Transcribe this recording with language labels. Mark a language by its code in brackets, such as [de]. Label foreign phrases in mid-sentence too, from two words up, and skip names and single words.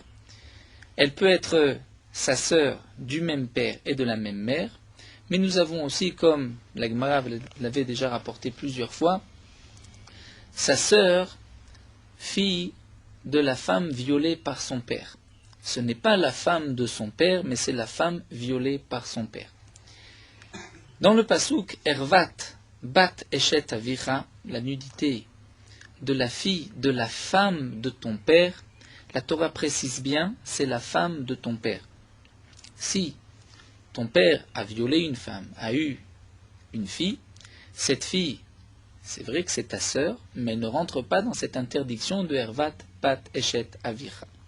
[fr] Elle peut être sa sœur du même père et de la même mère, mais nous avons aussi, comme la Gemara l'avait déjà rapporté plusieurs fois, sa sœur, fille de la femme violée par son père. Ce n'est pas la femme de son père, mais c'est la femme violée par son père. Dans le [he] פסוק ערות בת אשת אביך, [fr] la nudité de la fille de la femme de ton père, la Torah précise bien, c'est la femme de ton père. Si ton père a violé une femme, a eu une fille, cette fille, c'est vrai que c'est ta sœur, mais elle ne rentre pas dans cette interdiction de [he] ערות בת אשת אביך.